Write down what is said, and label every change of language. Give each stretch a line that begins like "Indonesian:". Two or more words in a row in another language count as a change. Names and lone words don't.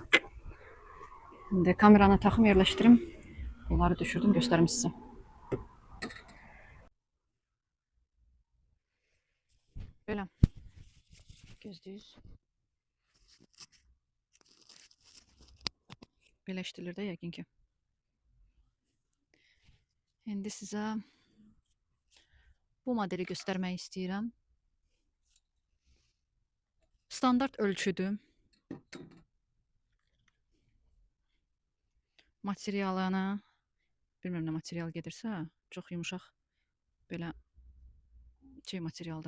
Turkish: Şimdi kameranı takım yerleştirim. Bunları düşürdüm göstereyim size. Böyle. Gözlüyüz. Birleştirilir de
Azerbaijani: yəqin ki. İndi sizə bu modeli göstermek istəyirəm. Standart ölçüdür. Materialına bilmirəm nə material gedirsə, çox yumuşaq belə şey materialdır.